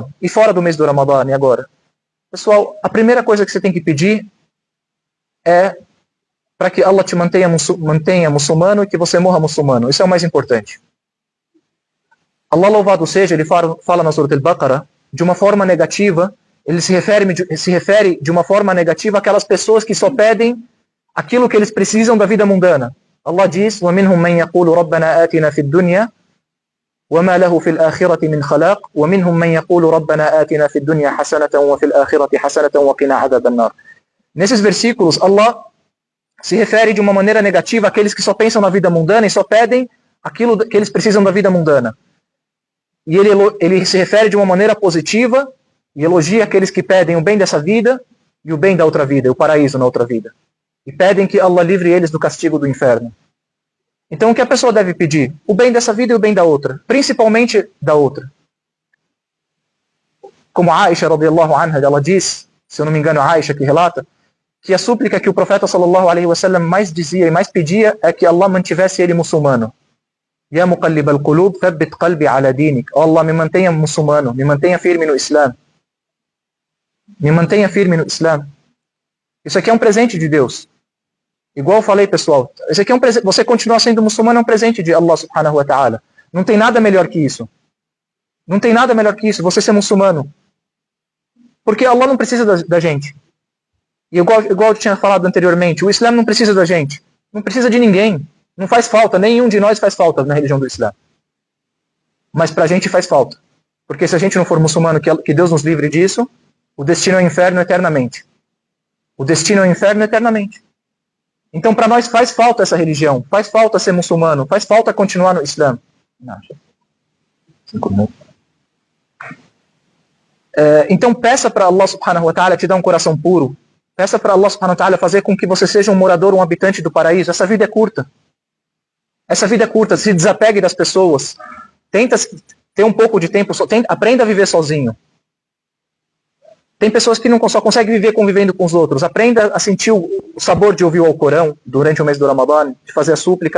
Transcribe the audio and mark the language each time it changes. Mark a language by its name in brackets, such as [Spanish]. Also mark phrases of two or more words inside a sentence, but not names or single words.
[Portuguese] E fora do mês do Ramadã, e agora? Pessoal, a primeira coisa que você tem que pedir é para que Allah te mantenha muçulmano e que você morra muçulmano. Isso é o mais importante. Allah, louvado seja, ele fala na Surah Al-Baqarah, de uma forma negativa, ele se refere de uma forma negativa àquelas pessoas que só pedem aquilo que eles precisam da vida mundana. Allah diz: [Arabic] وَمِنْهُمْ مَنْ يَقُولُ رَبَّنَا آتِنَا فِي الدُّنْيَا وَمَا لَهُ فِي الْآخِرَةِ مِنْ خَلَاقٍ وَمِنْهُمْ مَنْ يَقُولُ رَبَّنَا آتِنَا فِي الدُّنْيَا حَسَنَةً وَفِي الْآخِرَةِ حَسَنَةً وَقِنَا عَذَابَ النَّارِ. [Portuguese] Nesses versículos, Allah se refere de uma maneira negativa àqueles que só pensam na vida mundana e só pedem aquilo que eles precisam da vida mundana. E ele se refere de uma maneira positiva e elogia aqueles que pedem o bem dessa vida e o bem da outra vida, o paraíso na outra vida. E pedem que Allah livre eles do castigo do inferno. Então o que a pessoa deve pedir? O bem dessa vida e o bem da outra. Principalmente da outra. Como Aisha, [Arabic] رضي الله عنها, [Portuguese] ela diz, se eu não me engano, Aisha que relata, que a súplica que o profeta [Arabic] صلى الله عليه وسلم [Portuguese] mais dizia e mais pedia é que Allah mantivesse ele muçulmano. [Arabic] يا مقلب القلوب ثبت قلبي على دينك. [Portuguese] Oh Allah, me mantenha muçulmano, me mantenha firme no Islã. Me mantenha firme no Islã. Isso aqui é um presente de Deus. Igual eu falei, pessoal, isso aqui é um presente. Você continuar sendo muçulmano é um presente de Allah [Arabic] سبحانه وتعالى. [Portuguese] Não tem nada melhor que isso. Não tem nada melhor que isso, você ser muçulmano. Porque Allah não precisa da gente. E igual eu tinha falado anteriormente, o Islã não precisa da gente. Não precisa de ninguém. Não faz falta, nenhum de nós faz falta na religião do Islã. Mas pra gente faz falta. Porque se a gente não for muçulmano, que Deus nos livre disso, o destino é o inferno eternamente. O destino é o inferno eternamente. Então para nós faz falta essa religião, faz falta ser muçulmano, faz falta continuar no Islã. Então peça para Allah [Arabic] سبحانه وتعالى [Portuguese] te dar um coração puro. Peça para Allah [Arabic] سبحانه وتعالى [Portuguese] fazer com que você seja um morador, um habitante do paraíso. Essa vida é curta. Essa vida é curta, se desapegue das pessoas. Tenta ter um pouco de tempo, aprenda a viver sozinho. Tem pessoas que não só conseguem viver convivendo com os outros. Aprenda a sentir o sabor de ouvir o Alcorão durante o mês do Ramadã, de fazer a súplica.